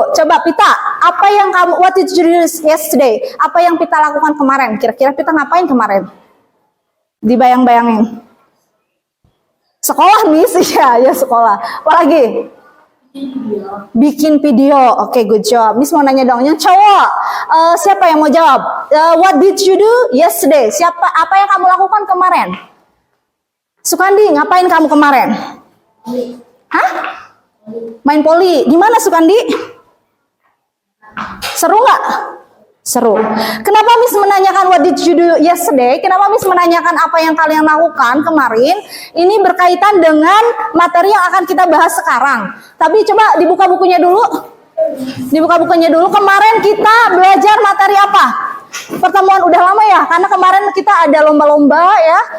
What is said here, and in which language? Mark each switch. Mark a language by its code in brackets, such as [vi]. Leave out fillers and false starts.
[id] Coba [en] Pita, what did you do yesterday? [id] Apa yang Pita lakukan kemarin? Kira-kira Pita ngapain kemarin? Dibayang-bayangin. Sekolah Miss, ya sekolah. Apa lagi? Bikin video. Oke, [en] good job. [id] Miss mau nanya dong, yang cowok. Siapa yang mau jawab? [en] What did you do yesterday? [id] Apa yang kamu lakukan kemarin? Sukandi, ngapain kamu kemarin? Hah? Main poli. Di mana Sukandi? Seru nggak? Seru. Kenapa Miss menanyakan [en] what did you do yesterday? [id] Kenapa Miss menanyakan apa yang kalian lakukan kemarin? Ini berkaitan dengan materi yang akan kita bahas sekarang. Tapi coba dibuka bukunya dulu. Dibuka bukunya dulu. Kemarin kita belajar materi apa? Pertemuan udah lama ya, karena kemarin kita ada lomba-lomba ya.